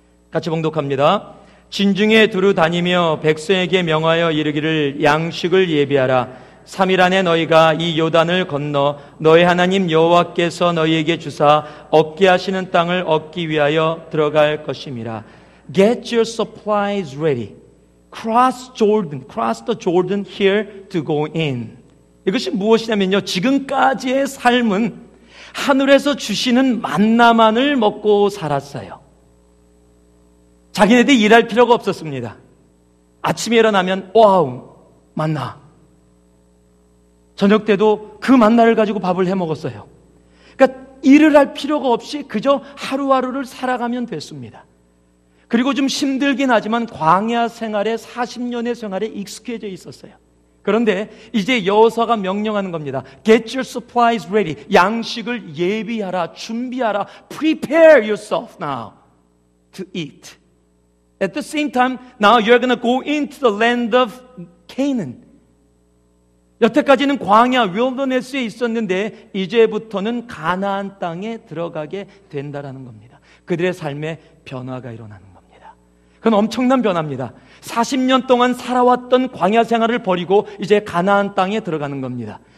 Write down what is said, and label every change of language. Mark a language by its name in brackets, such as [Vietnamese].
[Korean] 같이 봉독합니다. 진중에 두루 다니며 백성에게 명하여 이르기를 양식을 예비하라. 3일 안에 너희가 이 요단을 건너 너희 하나님 여호와께서 너희에게 주사 얻게 하시는 땅을 얻기 위하여 들어갈 것임이라. [English] Get your supplies ready. Cross the Jordan here to go in. [Korean] 이것이 무엇이냐면요, 지금까지의 삶은 하늘에서 주시는 만나만을 먹고 살았어요. 자기네들이 일할 필요가 없었습니다. 아침에 일어나면 와우, 만나. 저녁 때도 그 만나를 가지고 밥을 해 먹었어요. 그러니까 일을 할 필요가 없이 그저 하루하루를 살아가면 됐습니다. 그리고 좀 힘들긴 하지만 광야 생활에 40년의 생활에 익숙해져 있었어요. 그런데 이제 여호수아가 명령하는 겁니다. [English] Get your supplies ready. [Korean] 양식을 예비하라, 준비하라. [English] Prepare yourself now to eat. At the same time, now you're going to go into the land of Canaan. [Korean] 여태까지는 광야, 윌더네스에 있었는데 이제부터는 가나안 땅에 들어가게 된다라는 겁니다. 그들의 삶에 변화가 일어나는 겁니다. 그건 엄청난 변화입니다. 40년 동안 살아왔던 광야 생활을 버리고 이제 가나안 땅에 들어가는 겁니다.